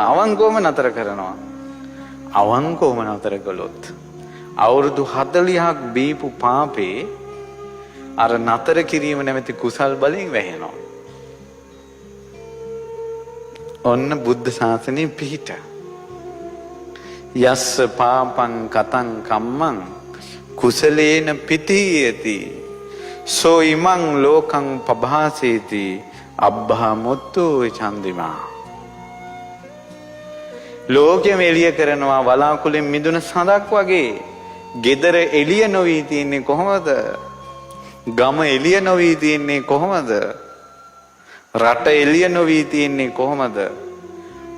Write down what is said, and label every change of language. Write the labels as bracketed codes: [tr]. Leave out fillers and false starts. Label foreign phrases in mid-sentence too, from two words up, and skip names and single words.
[si] අවංකවම නතර කරනවා. අවංකවම නතර කළොත් අවුරුදු 40ක් බීපු පාපේ අර නතර කිරීම නැමැති කුසල් බලයෙන් වැහෙනවා. ඔන්න බුද්ධ ශාසනයේ පිහිට. [pi] යස්ස පාපං කතං කම්මං කුසලේන පිතීයති සෝ ඉමං ලෝකං පභාසේති අබ්බා මුත්තෝ චන්දිමා. [si] ලෝකෙම එළිය කරනවා වලාකුලෙන් මිදුන සඳක් වගේ. ගෙදර එළිය නොවී තියන්නේ කොහොමද? ගම එළිය නොවී තියන්නේ කොහොමද? රට එළිය නොවී තියන්නේ කොහොමද?